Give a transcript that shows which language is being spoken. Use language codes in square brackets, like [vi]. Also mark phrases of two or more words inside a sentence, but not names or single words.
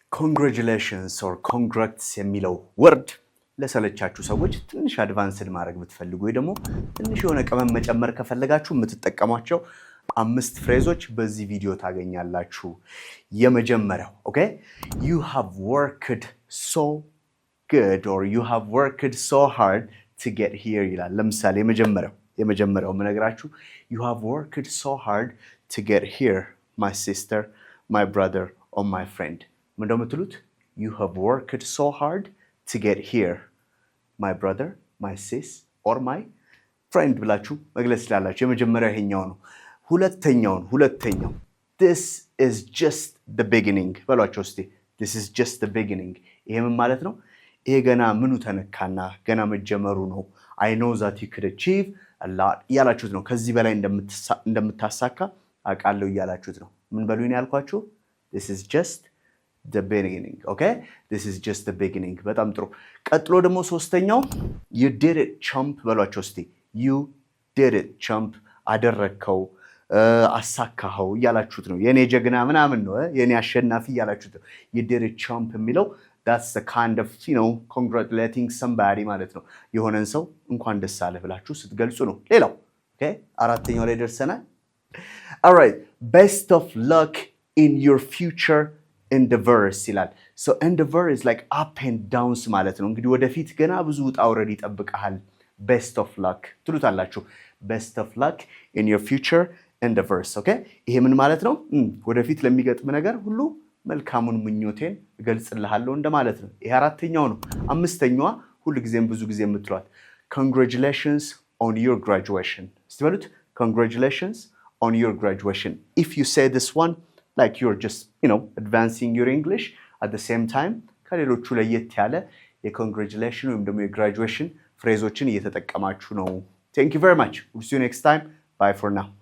[en] congratulations or congrats [am] የሚለው ወርድ ለሰለቻችሁ ሰዎች ትንሽ አድቫንስድ ማድረግ ብትፈልጉ ወይ ደግሞ ትንሽ የሆነ ቀመም መጨመር ከፈለጋችሁ የምትጠቀሟቸው 5 ፍሬዞች በዚህ ቪዲዮ ታገኛላችሁ። የመጀመሪያው [en] okay, you have worked so good or you have worked so hard to get here [am] ይላል። ለምሳሌ የመጀመሪያው ምነግራችሁ [en] you have worked so hard to get here my sister, my brother or my friend. [am] ምንድነው የምትሉት? [en] You have worked so hard to get here my brother, my sis or my friend [am] ብላችሁ መግለጽ ይችላልላችሁ። የመጀመሪያው ይሄኛው ነው። ሁለተኛው [en] this is just the beginning [am] በሏቸው እስቲ። [en] this is just the beginning [am] ይሄ ምን ማለት ነው? ይሄ ገና ምኑ ተነካና ገና መጀመሩ ነው። [en] I know that you could achieve a lot [am] ያላችሁት ነው። ከዚህ በላይ እንደምታሳካ አውቃለሁ ያላችሁት ነው። ምን በሉኝ ያልኳችሁ? [en] this is just the beginning. Okay, this is just the beginning. [am] በጣም ጥሩ። ቀጥሎ ደግሞ ሶስተኛው [en] you did it chump [am] በሏቸው እስቲ። [en] you did it chump [am] አደረከው አሳካኸው ያላችሁት ነው። የኔ ጀግና ምናምን ነው የኔ አሸናፊ ያላችሁት ነው። [en] you did it chump [am] የሚለው [en] that's the kind of congratulating somebody [am] ማለት ነው። የሆነን ሰው እንኳን ደስ አለህ ብላችሁ ስትገልጹ ነው። ሌላው okay አራተኛው ላይ ደርሰናል። [en] all right, best of luck in your future endeavors [am] ይላል። [en] so endeavor is like up and downs [am] ማለት ነው። እንግዲህ ወደፊት ገና ብዙ ውጣ ውረድ ይጠብቃል። [en] best of luck [am] ትሉታላችሁ። [en] best of luck in your future endeavors. [am] okay ይሄ ምን ማለት ነው? ወደፊት ለሚገጥም ነገር ሁሉ መልካሙን ምኞቴን እገልጽልሃለሁ እንደማለት ነው። ይሄ አራተኛው ነው። አምስተኛዋ ሁልጊዜም ብዙ ጊዜ የምትሏት [en] congratulations on your graduation። [am] እስቲ በሉት [en] congratulations on your graduation. if you say this one like you're just advancing your English at the same time [am] ከሌሎቹ ለየት ያለ የcongratulation ወይም ደግሞ የግራጁዌሽን ፍሬዞችን እየተጠቀማችሁ ነው። [en] thank you very much. we'll see you next time. bye for now.